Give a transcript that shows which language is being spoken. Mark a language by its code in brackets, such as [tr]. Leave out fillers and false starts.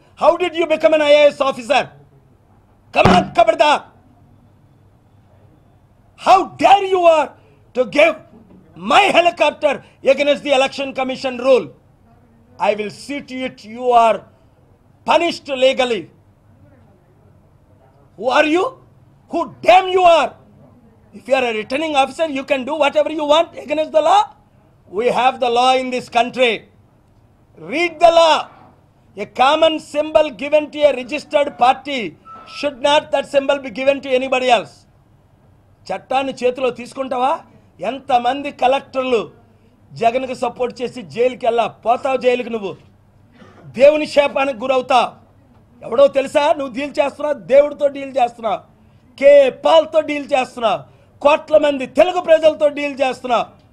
[en] How did you become an IAS officer? Come on, ఖబర్దార్! How dare you are to give my helicopter against the election commission rule? I will see to it you are punished legally. Who are you? Who damn you are? If you are a returning officer, you can do whatever you want against the law. We have the law in this country. Read the law. A common symbol given to a registered party should not that symbol be given to anybody else. [te] చట్టాన్ని చేతిలో తీసుకుంటావా? ఎంతమంది కలెక్టర్లు జగన్కి support చేసి జైలుకి పోతావు. జైలుకి నువ్వు దేవుని శాపానికి గురవుతావు. ఎవడో తెలుసా? నువ్వు డీల్ చేస్తున్నావు, దేవుడితో డీల్ చేస్తున్నావు, పాల్తో డీల్ చేస్తున్నావు, కోట్ల మంది తెలుగు ప్రజలతో డీల్ చేస్తున్నావు.